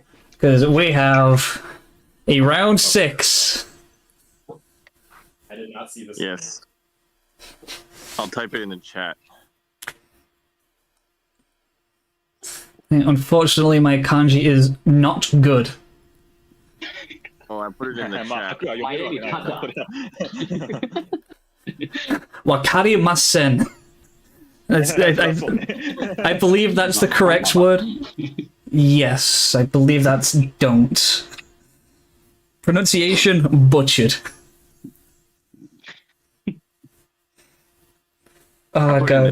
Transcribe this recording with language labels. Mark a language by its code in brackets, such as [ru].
[en] Because we have a round 6. I did not see this. Yes. I'll type it in the chat. Unfortunately, my kanji is not good. Oh, I put it in the まあ、 chat. [ja] 白は読めるわけないからそれは Wakarimasen. そうね [en] I believe that's the correct word. Yes, I believe that's don't. Pronunciation butchered. Oh I my put it in the